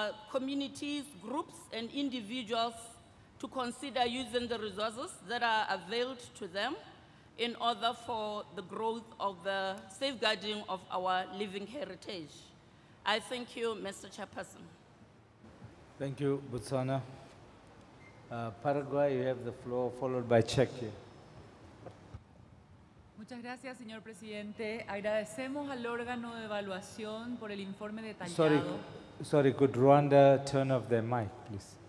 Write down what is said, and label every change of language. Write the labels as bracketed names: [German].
[English] communities, groups, and individuals to consider using the resources that are availed to them in order for the growth of the safeguarding of our living heritage. I thank you, Mr. Chairperson. Thank you, Botswana. Paraguay, you have the floor, followed by Czechia. [Spanish] Muchas gracias, señor presidente. Agradecemos al órgano de evaluación por el informe detallado. [English] Sorry, could Rwanda turn off their mic, please?